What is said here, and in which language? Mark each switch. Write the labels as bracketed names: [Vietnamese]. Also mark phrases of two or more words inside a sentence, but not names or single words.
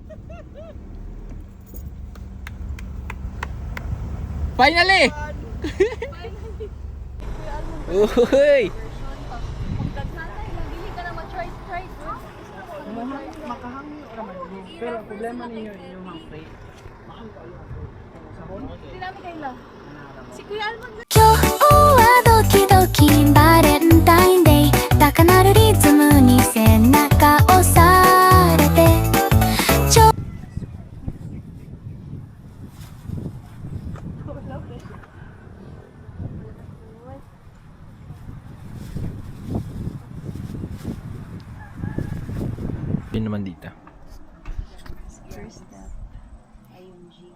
[English] Finally! [Filipino] Uy! Pero problema ninyo yung hangpay. [Japanese] 今日はドキドキバレンタインデー高鳴るリズムに背中押されてちょ [Filipino] Yun naman dito. [English] First step, IMG.